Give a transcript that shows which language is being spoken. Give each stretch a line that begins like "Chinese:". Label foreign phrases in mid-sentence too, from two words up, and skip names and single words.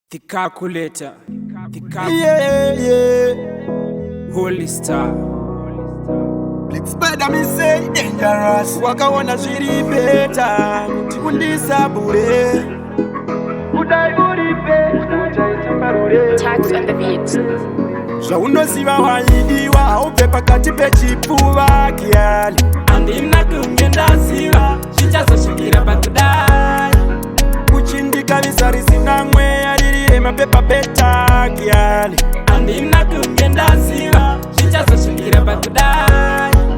English: The calculator. The cal- Yeah, yeah. Holy Star. Big Spider, me say dangerous.
Shona: Wakaona zviri better. Kuti undisabure. Kudai uri better, uchaita marure.
English: Tax on the beat.
Shona: Zvaunoziva waidiwa, haubve pakati pechipfuva, kiali. Handina kunge ndaziva, zvichazosvikira pakudai. Kuchindikavisa risina mweya, riri remapepa beta, kiali. Handina kunge ndaziva, zvichazosvikira pakudai.